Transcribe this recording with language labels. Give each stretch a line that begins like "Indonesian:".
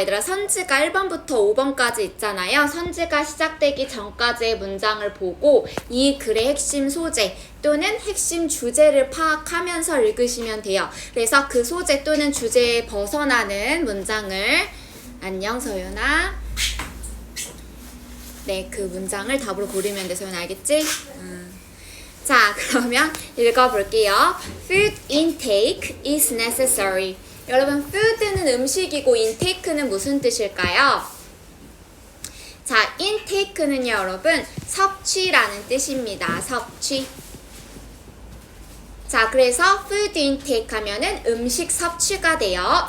Korean: 얘들아, 선지가 1번부터 5번까지 있잖아요. 선지가 시작되기 전까지의 문장을 보고 이 글의 핵심 소재 또는 핵심 주제를 파악하면서 읽으시면 돼요. 그래서 그 소재 또는 주제에 벗어나는 문장을 안녕 서윤아. 네, 그 문장을 답으로 고르면 돼. 서윤아, 알겠지? 자, 그러면 읽어볼게요.
English: Food intake is necessary.
Korean: 여러분, food는 음식이고 intake는 무슨 뜻일까요? 자, intake는요, 여러분, 섭취라는 뜻입니다. 섭취. 자, 그래서 food intake 하면은 음식 섭취가 돼요.